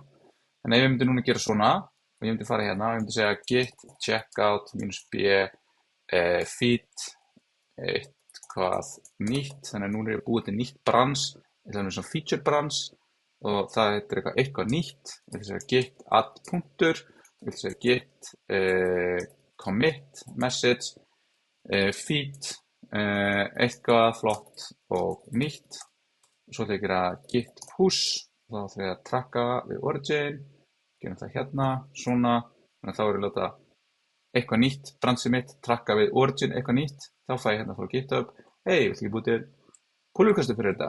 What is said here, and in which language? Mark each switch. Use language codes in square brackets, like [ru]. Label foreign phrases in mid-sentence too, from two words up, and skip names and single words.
[is] En ef ég myndi núna gera svona og ég myndi fara hérna og ég myndi segja [en] git checkout [is] -b feed eitthvað nýtt, þannig að núna er ég búið til nýtt brans, þetta er svona feature brans og það heitir eitthvað nýtt, ég vil segja [en] git add [is] punktur, ég vil segja [en] git commit message feed [is] eitthvað flott og nýtt og svo ætla ég að gera [en] git push [is] og þá ætla ég að tracka við origin, gerum það hérna, svona, þannig að þá er ég að láta eitthvað nýtt, bransið mitt, tracka við origin eitthvað nýtt, þá fæ ég hérna frá GitHub, hei, vil ekki búið til pull-requestu fyrir þetta?